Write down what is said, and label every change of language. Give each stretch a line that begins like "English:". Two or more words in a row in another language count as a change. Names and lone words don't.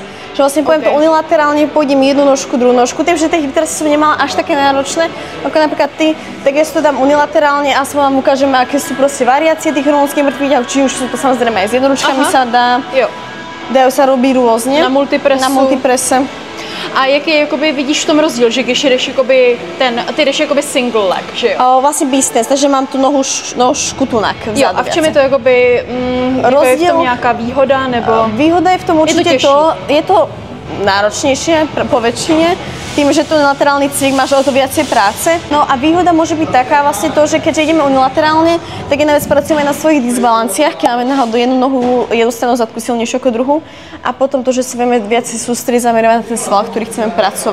Slovak: Že vlastne poviem to unilaterálne, pôjdem jednu nožku, druhú nožku. Tým, že tie hypertrofy som nemala až také náročné, ako napríklad ty, tak ja si to dám unilaterálne a som vám ukážem, aké sú proste variácie tých rumunských mŕtvych ťahov, či už sú to samozrejme aj s jednoručkami sa dá.
Czech: Jo.
Slovak: Dajú sa robiť rôzne. Na multipresu. Na multiprese.
Czech: A jaký jakoby, vidíš v tom rozdíl, že když jdeš jakoby ty jdeš jakoby
English: single leg,
Czech: že jo?
Slovak: Vlastne distance, takže mám tu nožku tunak vzadu.
Czech: Jo, a v čem je to jakoby, rozdíl, je v tom nějaká výhoda, nebo?
Slovak: Výhoda je v tom určite je to náročnejšie po väčšine, tým, že to unilaterálny cvik máš o to viacej práce. No a výhoda môže byť taká vlastne to, že keďže ideme unilaterálne, tak jedna vec pracujeme na svojich disbalanciách, keď máme náhodou jednu nohu, jednu stranu zadku silnejšiu ako druhú a potom to, že sa vieme viac sústrediť zamerovať na ten sval, ktorý chceme pracovať.